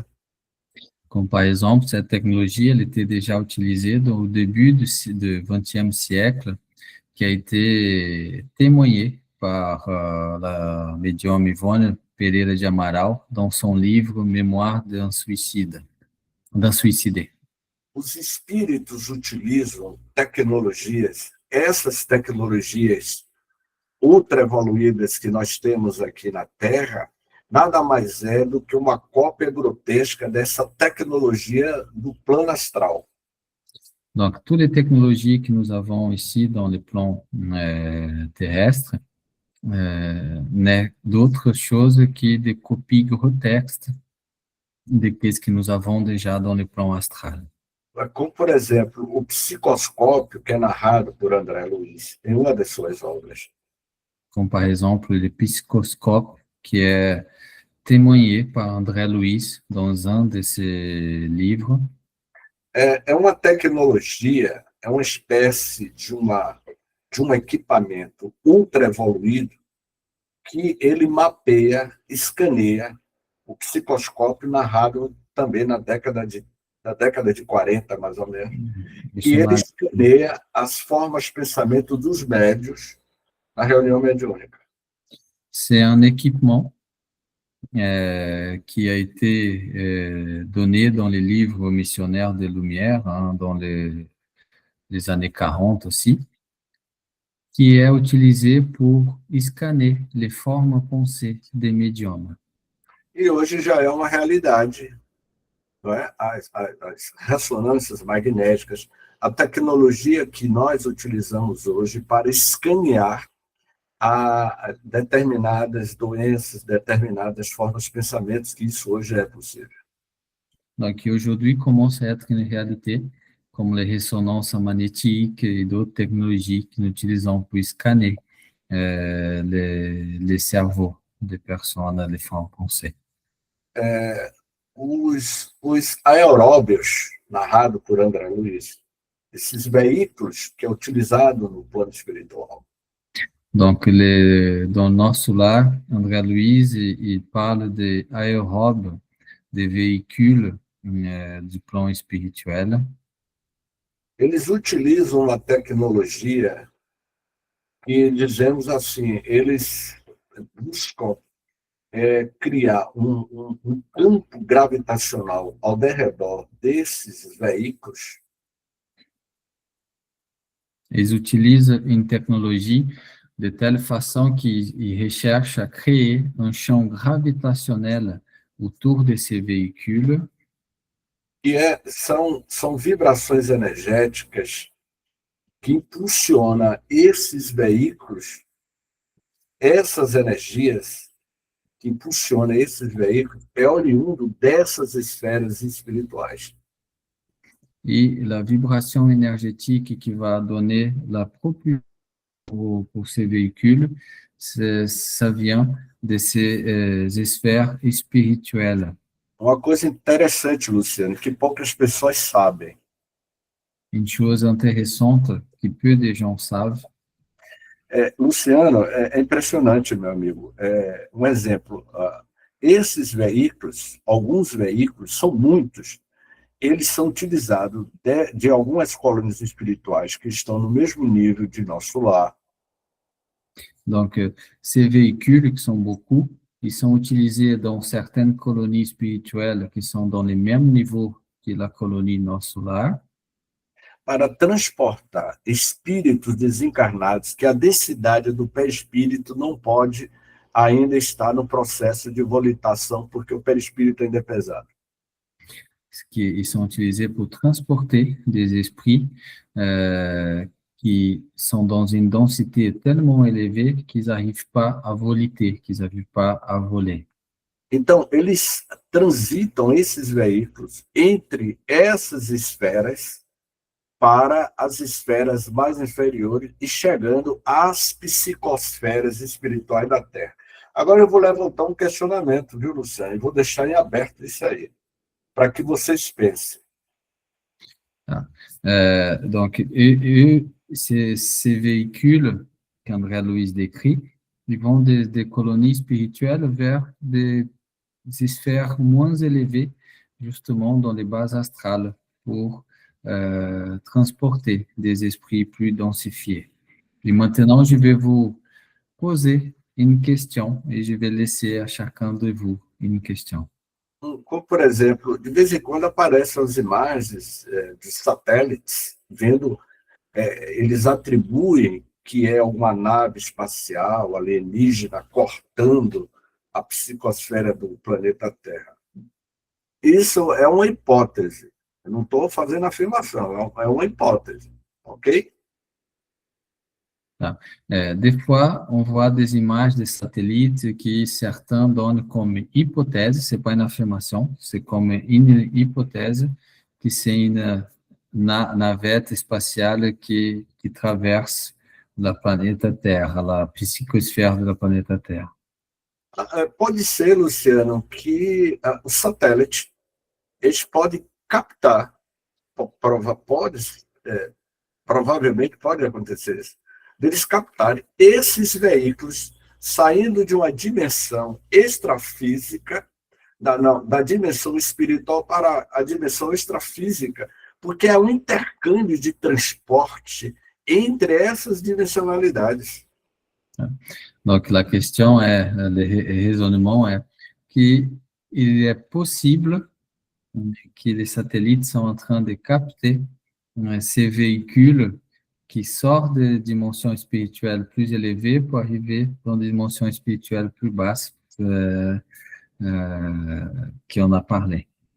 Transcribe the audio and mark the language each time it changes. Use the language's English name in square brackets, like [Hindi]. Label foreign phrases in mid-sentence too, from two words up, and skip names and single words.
[French] Comme par exemple, cette technologie, elle était déjà utilisée au début du XXe siècle, qui a été témoignée par la médium Ivone Pereira de Amaral dans son livre Mémoire d'un suicide, d'un suicidé. [Portuguese] Os espíritos utilizam tecnologias, essas tecnologias ultra evoluídas que nós temos aqui na Terra, nada mais é do que uma cópia grotesca dessa tecnologia do plano astral. [French] Donc, toutes les technologies que nous avons ici dans les plans terrestres n'est d'autre chose que des copies grotesques de ce que nous avons déjà dans les plans astral. [Portuguese] Como, por exemplo, o psicoscópio, que é narrado por André Luiz, em uma das suas obras. [French] Comme par exemple le psychoscope, qui est témoigné par André Luiz dans un de ses livres. [Portuguese] É uma tecnologia, é uma espécie de um equipamento ultra evoluído que ele mapeia, escaneia o psicoscópio narrado também na década de 40, mais ou menos, e ele escaneia as formas, pensamento dos médios na reunião mediúnica. [French] C'est un équipement qui a été donné dans les livres missionnaires des Lumières, dans les années 40 aussi, qui est utilisé pour scanner les formes pensées des médiums. [Portuguese] E hoje já é uma realidade, não é? As ressonâncias magnéticas, a tecnologia que nós utilizamos hoje para escanear a determinadas doenças, determinadas formas de pensamentos, que isso hoje é possível. [French] Donc, aujourd'hui commence à être une réalité, comme les résonances magnétiques et d'autres technologies que nous utilisons pour scanner les cerveaux des personnes, les formes pensées. [Portuguese] Os aeróbios, narrado por André Luiz, esses veículos que é utilizado no plano espiritual. [French] Donc, dans notre lar, André Luiz, il parle des aérobes, des véhicules du plan spirituel. [Portuguese] Eles utilizam uma tecnologia que, dizemos assim, eles buscam criar um campo gravitacional ao redor desses veículos. [French] Ils utilisent une technologie de telle façon qu'ils recherchent à créer un champ gravitationnel autour de ces véhicules. [Portuguese] E são vibrações energéticas que impulsionam esses veículos, essas energias que impulsionam esses veículos, é oriundo dessas esferas espirituais. [French] Et la vibration énergétique qui va donner la propulsion pour ces véhicules, ça vient de ces sphères spirituelles. [Portuguese] Uma coisa interessante, Luciano, que poucas pessoas sabem. [French] Une chose intéressante que peu de gens savent. [Portuguese] Luciano, é impressionante, meu amigo. Um exemplo, esses veículos, alguns veículos, são muitos, eles são utilizados de algumas colônias espirituais que estão no mesmo nível de nosso lar. [French] Donc, ces véhicules, qui sont beaucoup, ils sont utilisés dans certaines colonies spirituelles qui sont dans les mêmes niveaux que la colonie nosso lar, [Portuguese] Para transportar espíritos desencarnados, que a densidade do perispírito não pode ainda estar no processo de volitação, porque o perispírito ainda é pesado. [French] ils sont utilisés pour transporter des esprits qui sont dans une densité tellement élevée qu'ils n'arrivent pas à voliter, qu'ils n'arrivent pas à voler. [Portuguese] Então, eles transitam esses veículos entre essas esferas para as esferas mais inferiores e chegando às psicosferas espirituais da Terra. Agora eu vou levantar um questionamento, viu, Luciano? E vou deixar em aberto isso aí, para que vocês pensem. [French] Donc, ces véhicules qu'André Louise décrit, ils vont des colonies spirituelles vers des sphères moins élevées, justement dans les bases astrales, pour transporter des esprits plus densifiés. Et maintenant, je vais vous poser une question et je vais laisser à chacun de vous une question. [Portuguese] Como, por exemplo, de vez em quando aparecem as imagens de satélites, vendo, eles atribuem que é uma nave espacial alienígena cortando a psicosfera do planeta Terra. Isso é uma hipótese. Eu não estou fazendo afirmação, é uma hipótese, ok? [French] Des fois, on voit des images de satellites qui certains donnent comme hypothèse, c'est pas une affirmation, c'est comme une hypothèse que c'est une navette spatiale qui traverse la planète Terre, la psicosphère de la planète Terre. [Portuguese] Pode ser, Luciano, que o satélite, eles podem captar, provavelmente pode acontecer isso, deles captarem esses veículos saindo de uma dimensão extrafísica, da dimensão espiritual para a dimensão extrafísica, porque é um intercâmbio de transporte entre essas dimensionalidades. [French] Donc, la question est, le raisonnement est qu'il est possible que les satellites sont en train de capter ces véhicules qui sortent des dimensions spirituelles plus élevées pour arriver dans des dimensions spirituelles plus basses qu'on a parlé.